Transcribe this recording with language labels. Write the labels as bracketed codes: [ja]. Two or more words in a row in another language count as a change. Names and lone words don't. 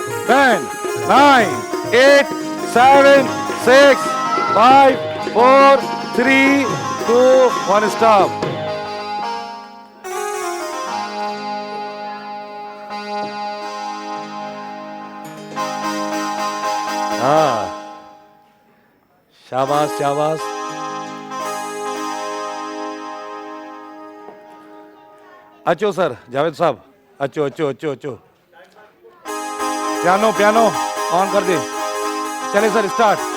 [en] 10, 9, 8, 7, 6, 5, 4, 3, 2, 1 stop. [hi] हाँ, शाबाश शाबाश। [sd] अचो सर, जावेद साहब अचो अचो अचो अचो। [hi] पियानो पियानो ऑन कर दे। चले सर, स्टार्ट।